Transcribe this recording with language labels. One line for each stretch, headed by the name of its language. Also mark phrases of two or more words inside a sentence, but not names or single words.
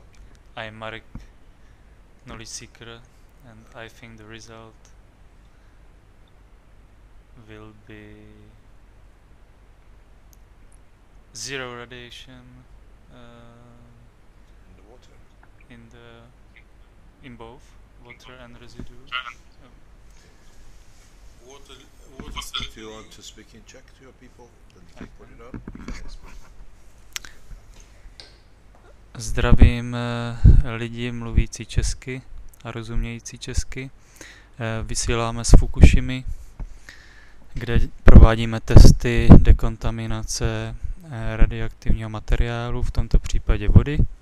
English: I'm Marek, knowledge seeker, and I think the result will be zero radiation In the water. In both water and residue. Water If you want to speak in Czech to your people, then you can put it up. You can explain.
Czech: Zdravím lidi mluvící česky a rozumějící česky. Vysíláme z Fukushimy, kde provádíme testy dekontaminace radioaktivního materiálu, v tomto případě vody.